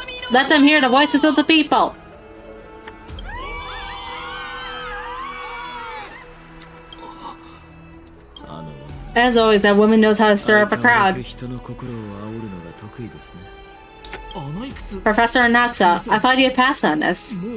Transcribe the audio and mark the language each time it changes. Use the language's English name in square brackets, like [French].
[English] Let them hear the voices of the people. As always, that woman knows how to stir up a crowd. [Japanese] 人の心を煽るのが得意ですね。 [English] Professor Anaxa, I thought you had passed on this.